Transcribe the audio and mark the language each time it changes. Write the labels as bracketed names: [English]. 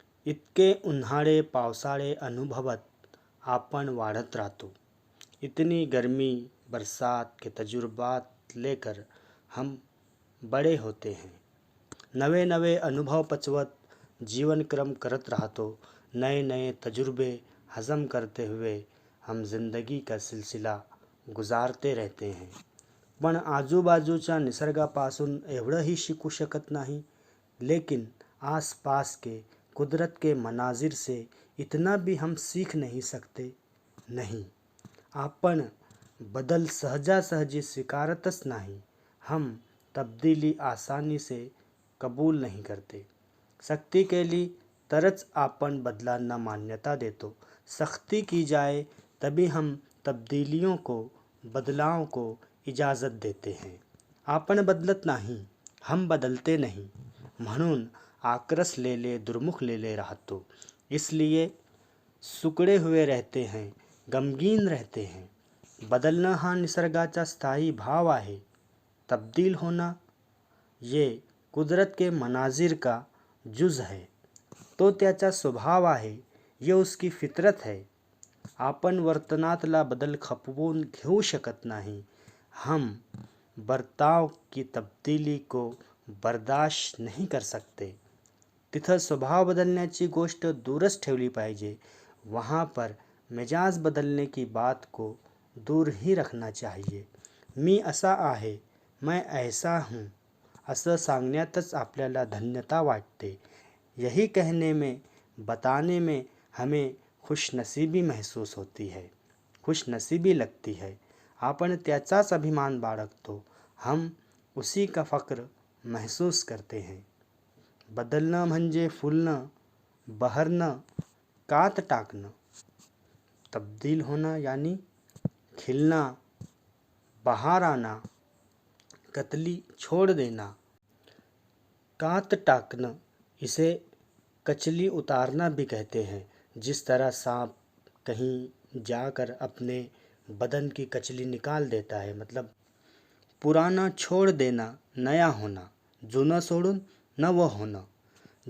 [Marathi] इतके उन्हाळे पावसाळे अनुभवत आपण वाढत राहतो। [Hindi] इतनी गर्मी बरसात के तजुर्बात लेकर हम बड़े होते हैं। [Marathi] नवे नवे अनुभव पचवत जीवन क्रम करत राहतो। [Hindi] नए नए तजुर्बे हजम करते हुए हम जिंदगी का सिलसिला गुजारते रहते हैं। [Marathi] पण आजूबाजूच्या निसर्गापासून एवढंही शिकू शकत नाही, [Hindi] लेकिन आसपास के कुदरत के मनाजिर से इतना भी हम सीख नहीं सकते। [Marathi] नहीं, आपण बदल सहजासहजी स्वीकारतच नाही। [Hindi] हम तब्दीली आसानी से कबूल नहीं करते। [Marathi] सख्ती केली तरच आपण बदलांना मान्यता देतो। [Hindi] सख्ती की जाए तभी हम तब्दीलियों को, बदलाव को इजाज़त देते हैं। [Marathi] आपण बदलत नाही, [Hindi] हम बदलते नहीं, [Marathi] म्हणून आक्रसलेले दुर्मुखलेले राहतो। [Hindi] इसलिए सुकड़े हुए रहते हैं, गमगीन रहते हैं। [Marathi] बदलणं हा निसर्गाचा स्थायी भाव आहे। [Hindi] तब्दील होना ये कुदरत के मनाजिर का जुज है, [Marathi] तो त्याचा स्वभाव आहे, [Hindi] ये उसकी फितरत है। [Marathi] आपण वर्तनातला बदल खपवून घेऊ शकत नाही। [Hindi] हम बर्ताव की तब्दीली को बर्दाश्त नहीं कर सकते। [Marathi] तिथं स्वभाव बदलण्याची गोष्ट दूरच ठेवली पाहिजे। [Hindi] वहाँ पर मिजाज बदलने की बात को दूर ही रखना चाहिए। [Marathi] मी असा आहे, [Hindi] मैं ऐसा हूँ [Marathi] असं सांगण्यातच आपल्याला धन्यता वाटते। [Hindi] यही कहने में, बताने में हमें खुशनसीबी महसूस होती है, खुशनसीबी लगती है। [Marathi] आपण त्याचाच अभिमान बाळगतो, [Hindi] हम उसी का फ़क्र महसूस करते हैं। [Marathi] बदलणं म्हणजे फुलणं, बहरणं, कात टाकणं। [Hindi] तब्दील होना यानी खिलना, बहार आना, कतली छोड़ देना। कात टाकना इसे कचली उतारना भी कहते हैं। जिस तरह सांप कहीं जाकर अपने बदन की कचली निकाल देता है, मतलब पुराना छोड़ देना, नया होना, [Marathi] जुनं सोडून नवं होणं।